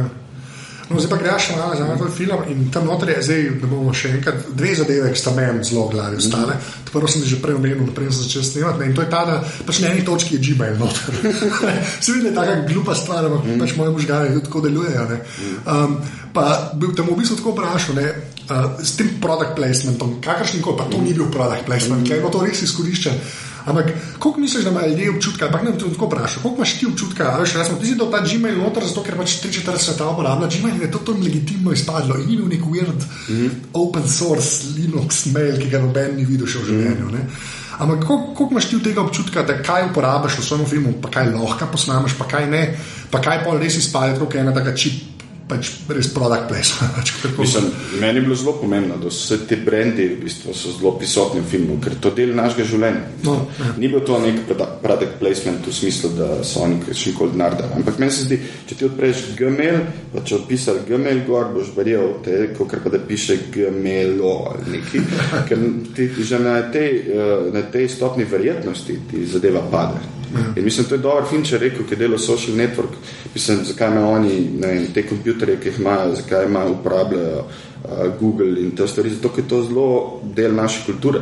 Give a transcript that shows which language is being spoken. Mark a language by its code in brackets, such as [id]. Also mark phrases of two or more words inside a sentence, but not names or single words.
[sl] No, zdaj pa greš malo za en film in tam noter je zdaj, da bomo še enkrat, dve zadeve, ki sta meni zelo v glavi ostale. Prvo sem že prej omenil, naprej sem začel snemati, in to je ta, da pač na eni točki je Gmail noter. Se vidi, da je taka glupa stvar, ampak pač moje možgane tudi tako delujejo. Pa bil tam v bistvu tako vprašal, s tem [en] product placementom, [sl] kakršnikoli, pa to ni bil [en] product placement, [sl] ker je to res izkoriščen. Ampak, koliko misliš, da imajo ljudje občutka, ampak ne bom tako vprašal, koliko imaš ti občutka, veš, ti si dal ta Gmail noter, zato ker pač 3/4 sveta uporablja Gmail in je to legitimno izpadlo in ni bil nek [en] weird open source Linux mail, [sl] ki ga noben ni videl še v življenju, ne. Ampak, koliko imaš ti tega občutka, da kaj uporabljaš v svojem filmu, pa kaj lahko posnameš, pa kaj ne, pa kaj pol res izpade, tako ena taka čip, pač res [en] product placement. [sl] Mislim, meni je bilo zelo pomembno, da vse te brendi v bistvu so zelo prisotni v filmu, ker to del našega življenja. Ni bil to nek [en] product placement [sl] v smislu, da so oni še nikoli denar dali. Ampak meni se zdi, če ti odpreš Gmail, pa če odpisal Gmail gor, boš verjel, kakor pa da piše Gmailo ali neki, ker ti že na tej stopni verjetnosti ti zadeva pade. In mislim, to je dober film, če rekel, ki je delal [en] social network, [sl] mislim, zakaj imajo oni te kompjuterje, ki jih imajo, zakaj imajo, uporabljajo Google in te stvari, zato ker je to zelo del naše kulture.